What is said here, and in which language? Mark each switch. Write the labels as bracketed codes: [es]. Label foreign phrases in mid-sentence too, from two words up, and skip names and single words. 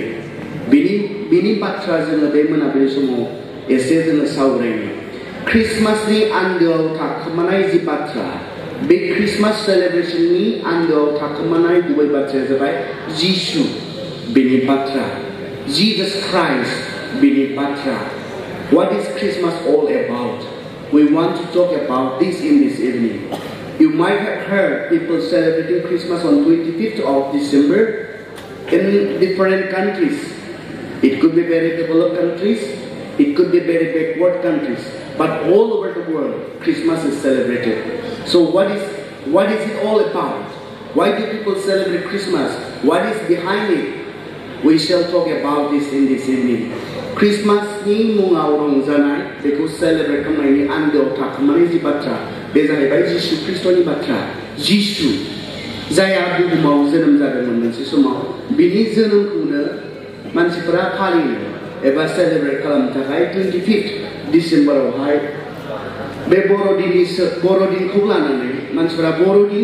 [brx] बिनि बाथ्रा जोङो बे मोनाबिलि समाव एसे जोङो सावरायनो। क्रिसमासनि आन्दोआव थाखोमानाय जि बाथ्रा, बे क्रिसमास सेलेब्रेशननि आन्दोआव थाखोमानाय गुबै बाथ्राया जाबाय जिसु, बिनि बाथ्रा, Jesus Christ, बिनि बाथ्रा। [en] What is Christmas all about? We want to talk about this in this evening. You might have heard people celebrating Christmas on 25th of December in different countries. It could be very developed countries, it could be very backward countries, but all over the world, Christmas is celebrated. So what is it all about? Why do people celebrate Christmas? What is behind it? We shall talk about this in this evening. [brx] Christmas ni mungaw rongjanai beखौ celebrate खालामनायनि आन्दोआव थाखोमानाय जि बाथ्रा बे जाहैबाय जिसु ख्रीष्टनि बाथ्रा जिसु जायहा बुहुमाव जोनोम जादोंमोन मोनसे समाव बिनि जोनोमखौनो मानसिफोरा फालियो एबा सेलेब्रेट खालामनो थाखाय 25 डिसेम्बरावहाय बे बर'दिनखौ लानानै मानसिफोरा बर'दिन